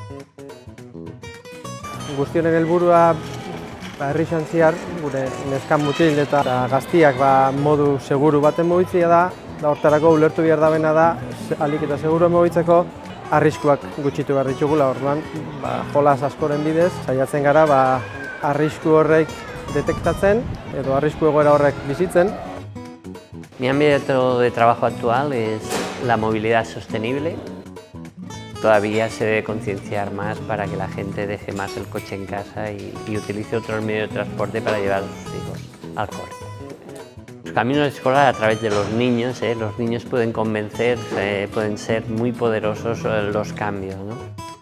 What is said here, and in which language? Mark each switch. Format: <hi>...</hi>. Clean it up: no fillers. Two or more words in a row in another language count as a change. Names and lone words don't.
<eu>Guztionen helburua herri xantziar, gure neskan mutil eta gaztiak modu seguru baten mugitzea da, hortarako ulertu behar dabena da, ahalik eta seguru mugitzeko arriskuak gutxitu behar ditugula, orduan jolas askoren bidez, saiatzen gara arrisku horrek detektatzen edo arrisku egoera horrek bizitzen.</eu> <es>Mi ámbito de trabajo actual es la movilidad sostenible. Todavía se debe concienciar más para que la gente deje más el coche en casa y utilice otros medios de transporte para llevar a sus hijos al cole. Los caminos escolares a través de los niños pueden convencer, pueden ser muy poderosos los cambios, ¿no?</es>